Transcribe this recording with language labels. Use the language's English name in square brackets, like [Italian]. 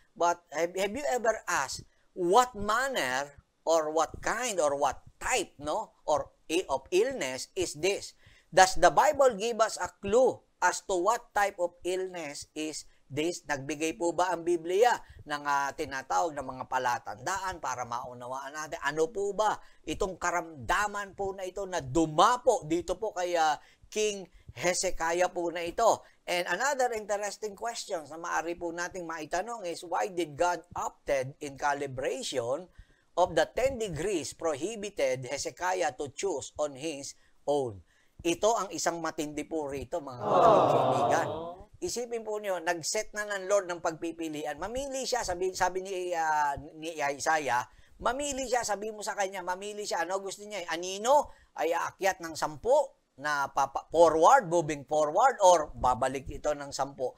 [English] But have you ever asked, what manner or what kind or what type, no, or of illness is this? Does the Bible give us a clue as to what type of illness is this? [Filipino] Nagbigay po ba ang Biblia ng tinatawag na mga palatandaan para maunawaan natin? Ano po ba itong karamdaman po na ito na dumapo dito po kay King Hezekiah po na ito? [English] And another interesting question [Filipino] na maaari po nating maitanong [English] is, why did God opted in calibration of the 10 degrees prohibited Hezekiah to choose on his own? [Filipino] Ito ang isang matindi po rito, mga kaibigan. Isipin po niyo, nag-set na ng Lord ng pagpipilian. Mamili siya, sabi ni Isaiah, mamili siya, sabi mo sa kanya, mamili siya. Ano gusto niya? Anino ay aakyat ng 10 na moving forward, or babalik ito ng 10.